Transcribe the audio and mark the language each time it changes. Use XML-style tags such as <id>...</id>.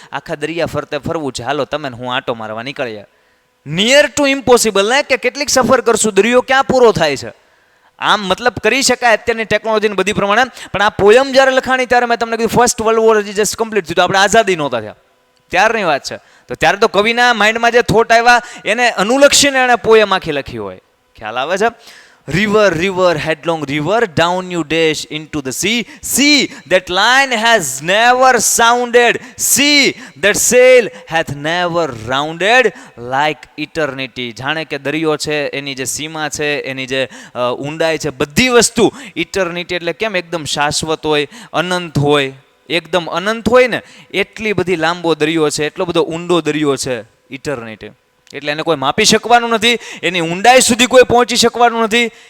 <gu>આખા દરિયા ફરતે ફરવું છે. હાલો તમે હું આંટો મારવા નીકળ્યા. નિયર ટુ ઇમ્પોસિબલ ને, કે કેટલીક સફર કરશું, દરિયો ક્યાં પૂરો થાય છે. આમ મતલબ કરી શકાય અત્યારની ટેકનોલોજીની બધી પ્રમાણે. પણ આ પોયમ જ્યારે લખાણી ત્યારે મેં તમને કીધું ફર્સ્ટ વર્લ્ડ વોર હજી જસ્ટ કમ્પ્લીટ થયું, તો આપણે આઝાદી નહોતા થયા ત્યારની વાત છે. તો ત્યારે તો કવિના માઇન્ડમાં જે થોટ આવ્યા એને અનુલક્ષીને એણે પોયમ આખી લખી હોય. ખ્યાલ આવે છે.</gu> <en>River, river, headlong river, down you dash into the sea. See that line has never sounded. See that sail hath never rounded like eternity.</en> <gu>જાણે કે દરિયો છે એની જે સીમા છે, એની જે ઊંડાઈ છે, બધી વસ્તુ ઇટર્નિટી એટલે કેમ એકદમ શાશ્વત હોય, અનંત હોય, એકદમ અનંત હોય ને એટલી બધી લાંબો દરિયો છે, એટલો બધો ઊંડો દરિયો છે ઇટર્નિટી. એટલે એને કોઈ માપી શકવાનું નથી, એની ઊંડાઈ સુધી કોઈ પહોંચી શકવાનું નથી.</gu>